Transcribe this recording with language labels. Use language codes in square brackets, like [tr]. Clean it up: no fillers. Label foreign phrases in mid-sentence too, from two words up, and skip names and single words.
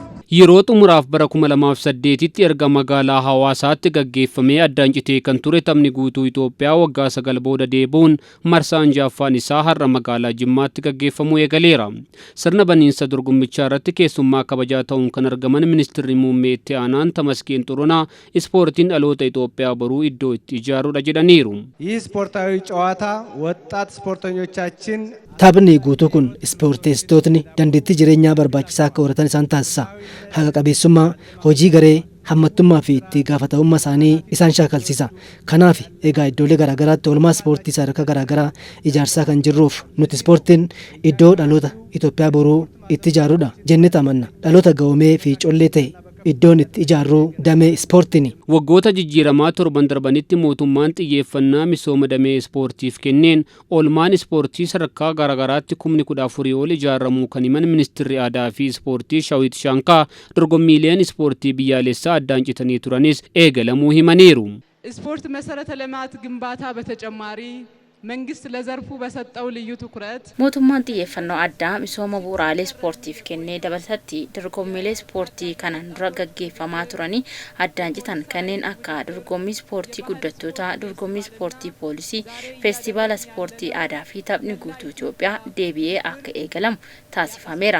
[om] Yeroo xumuraaf bara 2008tti erga magaalaa Hawaasaatti gaggeeffamee addaan citee kan ture taphni guutuu Itoophiyaa waggaa 9 booda deebi'uun marsaan jaffaan isaa har'a magaalaa Jimmaatti gaggeeffamuu eegaleera. Sirna baniinsa dorgommichaa irratti keessummaa kabajaa ta'uun kan argaman ministeerri muummee itti aanaan Tamasgeen Xurunaa ispoortiin dhaloota Itoophiyaa boruu iddoo itti ijaaruudha jedhaniiru. [am] ይህ ስፖርታዊ ጨዋታ ወጣት ስፖርተኞቻችን [om] taphni guutuu kun ispoorteessitootni dandeettii jireenyaa barbaachisaa akka horatan isaan taasisa. Haqa qabeessummaa, hojii garee, hammattummaa fi itti gaafatamummaa isaanii isaan shaakalsiisa. Kanaaf egaa iddoolee garaagaraatti oolmaa ispoortii sadarkaa garaagaraa ijaarsaa kan jirruuf nuti ispoortiin iddoo dhaloota Itoophiyaa boruu itti ijaaruudha jennee amanna. Dhaloota gahoomee fi collee ta'e iddoon itti ijaarruu damee ispoortiini. Waggoota jijjiiramaa torban darbanitti mootummaan xiyyeeffannaa misooma damee ispoortiif kenneen oolmaan ispoortii sadarkaa garaagaraatti 14,000 ol ijaaramuu kan himan ministeerri aadaa fi ispoortii Shawit Shankaa dorgommiileen ispoortii biyyaalessaa addaan citanii turanis eegalamuu himaniiru. [am] ስፖርት መሰረተ ልማት ግንባታ በተጨማሪ መንግስት ለዘርፉ በሰጠው ልዩ ትኩረት [om] mootummaan xiyyeeffannoo addaa misooma bu'uuraalee ispoortiif kennee dabalatatti dorgommiilee ispoortii kanaan dura gaggeeffamaa turanii addaan citan kanneen akka dorgommii ispoortii guddattootaa, dorgommii ispoortii poolisii, feestivaala ispoortii aadaa fi taphni guutuu Itoophiyaa deebi'ee akka eegalamu taasifameera.